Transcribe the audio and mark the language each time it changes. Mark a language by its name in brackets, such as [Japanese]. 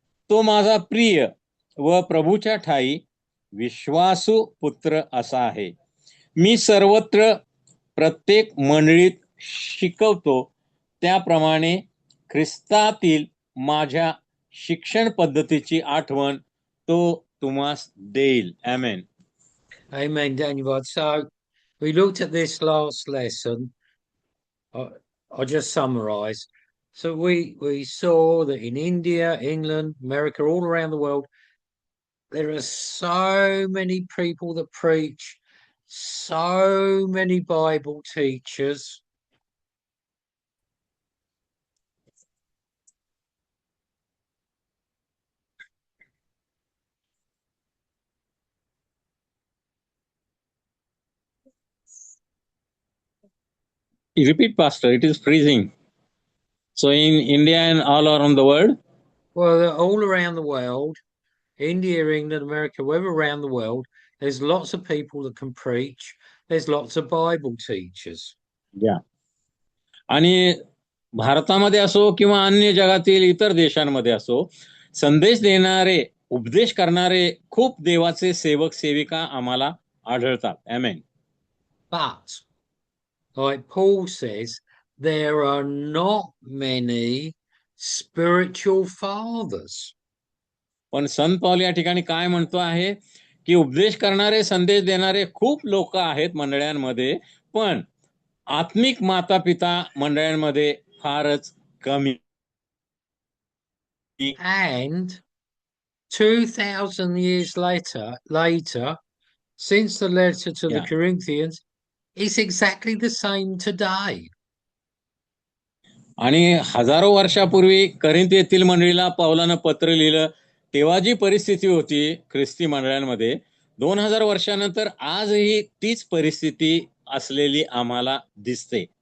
[Marathi] तो माझा प्रिय व प्रभूच्या ठाई विश्वासू पुत्र असा आहे. मी सर्वत्र प्रत्येक मंडळीत शिकवतो त्याप्रमाणे ख्रिस्तातील माझ्या शिक्षण पद्धतीची आठवण तो तुम्हास देईल. आमेन. [English] Amen, Daniel. So we looked at this last lesson. I'll just summarize. So we saw that in India, England, America, all around the world, there are so many people that preach, so many Bible teachers. Repeat, Pastor. It is freezing. So in India and all around the world? Well, they're all around the world, India, England, America, wherever around the world, there's lots of people that can preach. There's lots of Bible teachers. Yeah. [Marathi] आणि भारतामध्ये असो किंवा अन्य जगातील इतर देशांमध्ये असो, संदेश देणारे, उपदेश करणारे खूप देवाचे सेवक सेविका आम्हाला आढळतात. आमेन. [English] But, like Paul says, there are not many spiritual fathers. [Marathi] पण संत पौल या ठिकाणी काय म्हणतो आहे की उपदेश करणारे, संदेश देणारे खूप लोक आहेत मंडळांमध्ये, पण आत्मिक माता पिता मंडळांमध्ये फारच कमी. [English] And 2,000 years later, since the letter to the Yeah. Corinthians, it's exactly the same today. [Marathi] आणि हजारो वर्षापूर्वी करिंथ येथील मंडळीला पौलानं पत्र लिहिलं, तेव्हा जी परिस्थिती होती ख्रिस्ती मंडळांमध्ये, 2000 वर्षानंतर आजही तीच परिस्थिती असलेली आम्हाला दिसते.